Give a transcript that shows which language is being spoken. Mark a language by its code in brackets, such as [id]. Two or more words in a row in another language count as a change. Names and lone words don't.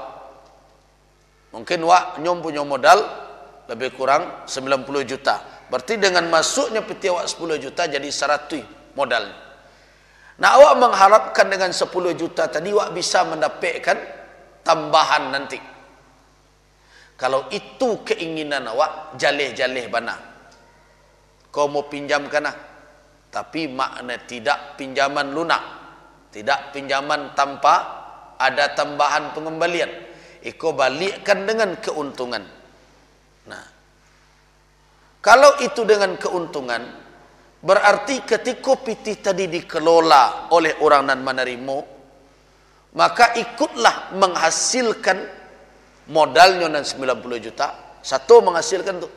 [id] Mungkin awak nyom punya modal lebih kurang 90 juta. Berarti dengan masuknya PT awak 10 juta jadi 100 modalnya. Nah, awak mengharapkan dengan 10 juta tadi awak bisa mendapatkan tambahan nanti. Kalau itu keinginan awak, [min] jaleh-jaleh bana. [id] Kau mau pinjamkan lah. Tapi makna tidak pinjaman lunak. Tidak pinjaman tanpa ada tambahan pengembalian. Kau balikkan dengan keuntungan. Nah, kalau itu dengan keuntungan, berarti ketika PT tadi dikelola oleh orang nan menerima, maka ikutlah menghasilkan modalnya dan 90 juta, satu menghasilkan tu.